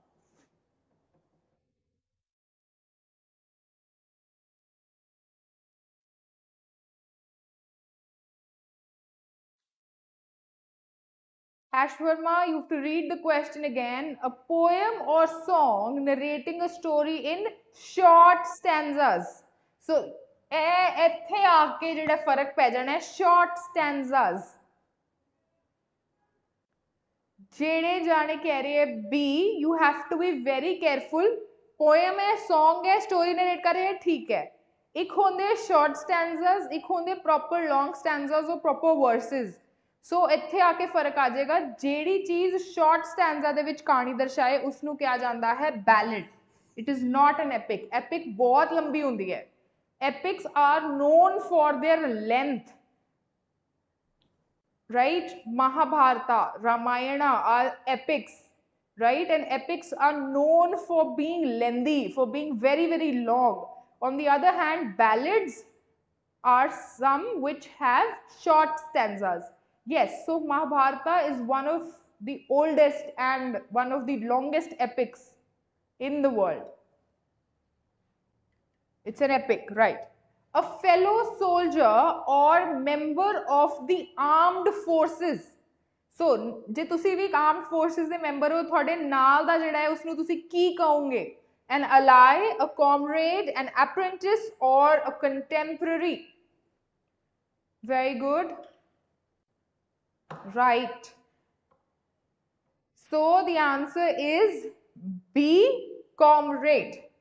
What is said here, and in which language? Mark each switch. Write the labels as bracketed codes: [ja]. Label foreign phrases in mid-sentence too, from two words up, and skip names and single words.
[en] Ash Verma, you have to read the question again. A poem or song narrating a story in short stanzas. So, [pa] ਇੱਥੇ ਆ ਕੇ ਜਿਹੜਾ ਫਰਕ ਪੈ ਜਾਣਾ ਹੈ [en] short stanzas. [pa] ਜਿਹੜੇ ਜਾਣੇ ਕਹਿ ਰਹੇ ਹੈ B, [en] you have to be very careful. [pa] Poem ਹੈ, song ਹੈ, [en] story narrate [pa] ਕਰ ਰਹੇ ਹੈ, ਠੀਕ ਹੈ. ਇੱਕ ਹੁੰਦੇ [en] short stanzas, [pa] ਇੱਕ ਹੁੰਦੇ [en] proper long stanzas or proper verses. [pa] ਸੋ ਇੱਥੇ ਆ ਕੇ ਫਰਕ ਆ ਜਾਏਗਾ ਜਿਹੜੀ ਚੀਜ਼ [en] short stanza [pa] ਦੇ ਵਿੱਚ ਕਹਾਣੀ ਦਰਸਾਏ ਉਸ ਨੂੰ ਕਿਹਾ ਜਾਂਦਾ ਹੈ ਬੈਲਡ. [en] it is not an epic. [pa] ਐਪਿਕ ਬਹੁਤ ਲੰਬੀ ਹੁੰਦੀ ਹੈ. [en] epics are known for their length, right? Mahabharata, Ramayana are epics, right? And epics are known for being lengthy, for being very very long. On the other hand, ballads are some which have short stanzas. Yes, so Mahabharata is one of the oldest and one of the longest epics in the world. It's an epic, right? A fellow soldier or member of the armed forces. So, [pa] ਜੇ ਤੁਸੀਂ ਵੀ [en] armed forces [pa] ਦੇ member ਹੋ, ਤੁਹਾਡੇ ਨਾਲ ਦਾ ਜਿਹੜਾ ਹੈ ਉਸ ਨੂੰ ਤੁਸੀਂ ਕੀ ਕਹੋਗੇ? [en] An ally, a comrade, an apprentice or a contemporary. Very good. Right. So the answer is B, comrade.